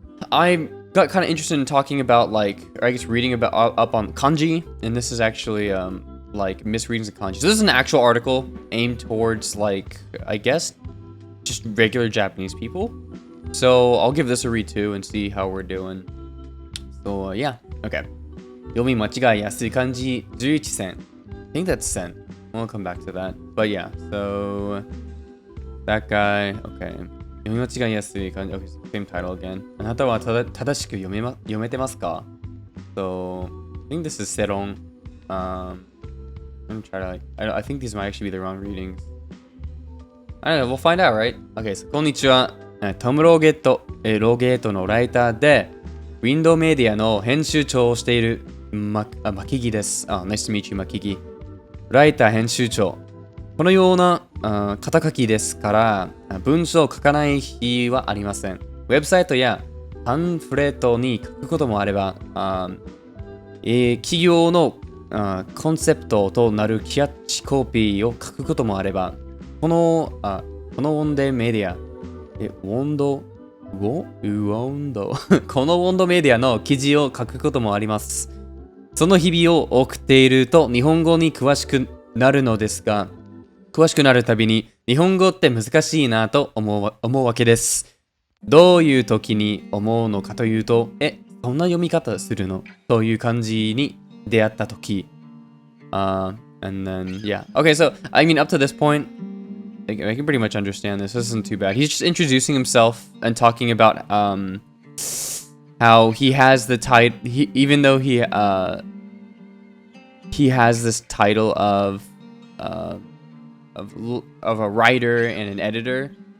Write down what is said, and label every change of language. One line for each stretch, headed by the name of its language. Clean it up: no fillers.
English: I got kind of interested in talking about like, or I guess reading about up on kanji, and this is actually like misreadings of kanji. So this is an actual article aimed towards like, I guess, just regular Japanese people. So I'll give this a read too and see how we're doing. So yeah, okay.
Japanese: 読み間違いやすい漢字11選.
English: I think that's sen. We'll come back to that. But yeah, so that guy, okay.
Japanese: 読み間違いやすい漢字,
English: okay, same title again.
Japanese: あなたは正しく読めてますか?
English: So I think this is seron. Let me try to like, I think these might actually be the wrong readings. I don't know, we'll find out, right? Okay, so
Japanese: こんにちは。トム・ローゲートのライターで、ウィンドウメディアの編集長をしているマキギです。
English: Nice to meet you, マキギ。
Japanese: ライター編集長。このような肩書きですから、文章を書かない日はありません。ウェブサイトやパンフレットに書くこともあれば、企業のコンセプトとなるキャッチコピーを書くこともあれば、このウォンデメディア、このウォンドメディアの記事を書くこともあります。その日々を送っていると日本語に詳しくなるのですが、詳しくなるたびに日本語って難しいなと思うわけです。どういう時に思うのかというと、そんな読み方するのという感じに出会った時。
English: And then, yeah. Okay, so, I mean, up to this point, I can pretty much understand this. This isn't too bad. He's just introducing himself and talking about how he has the title, even though he has this title of a writer and an editor.